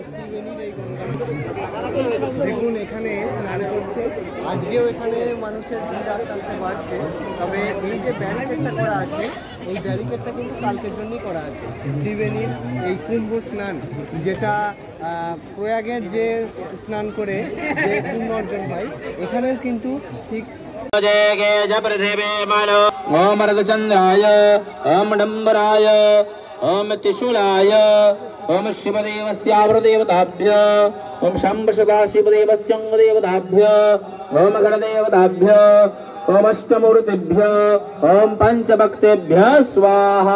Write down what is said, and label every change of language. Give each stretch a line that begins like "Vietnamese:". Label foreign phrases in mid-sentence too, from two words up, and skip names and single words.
Bangla: দেখুন এখানে স্নান করছে, আজকেও এখানে মানুষের ভিড় আস্তে বাড়ছে। তবে এই যে ব্যারিকেডটা করা আছে, এই ব্যারিকেডটা কিন্তু কালকের জন্যই করা আছে। ত্রিবেণীর এই কুম্ভ স্নান, যেটা প্রয়াগের যে স্নান করে যে পুণ্য অর্জন হয়, এখানেও কিন্তু ঠিক
Sanskrit: ओम रदचंद्राय ओम डंबराय ओम त्रिशूलाय ओम शिवदेवस्यावृदेवताभ्य ओम शंभ सदाशिवदेवस्यंगदेवताभ्य ओम गणदेवताभ्य ओम अष्टमूर्तिभ्य ओम पंचभक्तेभ्य स्वाहा।